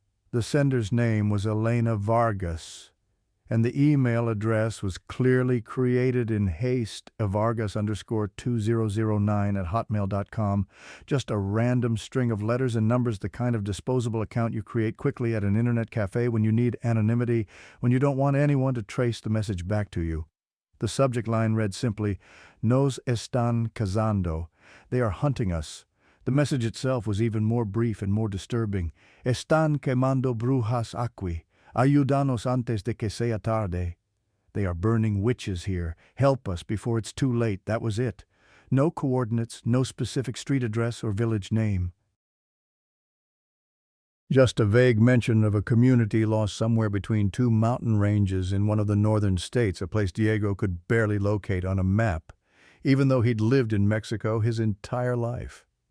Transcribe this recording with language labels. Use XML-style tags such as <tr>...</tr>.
<en>The sender's name was Elena Vargas, and the email address was clearly created in haste, vargas_2009@hotmail.com, just a random string of letters and numbers, the kind of disposable account you create quickly at an internet cafe when you need anonymity, when you don't want anyone to trace the message back to you. The subject line read simply,</en> <es>"Nos están cazando."</es> <en>They are hunting us. The message itself was even more brief and more disturbing.</en> <es>"Están quemando brujas aquí. Ayúdanos antes de que sea tarde."</es> <en>They are burning witches here. Help us before it's too late. That was it. No coordinates, no specific street address or village name. Just a vague mention of a community lost somewhere between two mountain ranges in one of the northern states, a place Diego could barely locate on a map, even though he'd lived in Mexico his entire life.</en>